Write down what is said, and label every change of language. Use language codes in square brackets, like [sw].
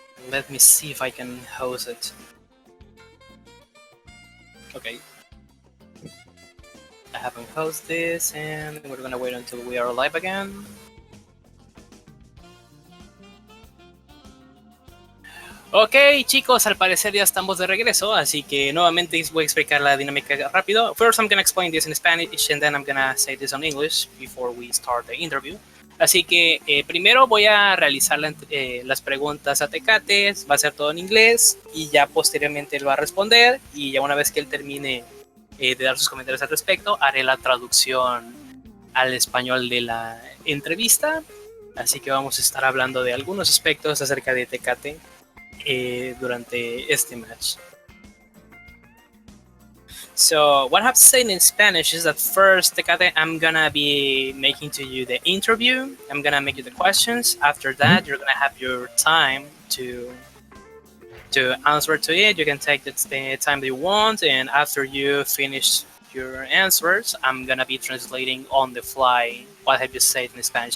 [en] Let me see if I can host it. Okay. I haven't hosted this, and we're gonna wait until we are live again. [es] Ok, chicos, al parecer ya estamos de regreso, así que nuevamente voy a explicar la dinámica rápido. [en] First, I'm gonna explain this in Spanish, and then I'm gonna say this in English before we start the interview. [es] Así que primero voy a realizar las preguntas a Tecate, va a ser todo en inglés, y ya posteriormente él va a responder, y ya una vez que él termine de dar sus comentarios al respecto, haré la traducción al español de la entrevista. Así que vamos a estar hablando de algunos aspectos acerca de Tecate durante este match. [en] So what I have to say in Spanish is that first, Tecate, I'm gonna be making to you the interview. I'm gonna make you the questions. After that, you're gonna have your time to answer to it. You can take the time that you want, and after you finish your answers, I'm gonna be translating on the fly what have you said in Spanish.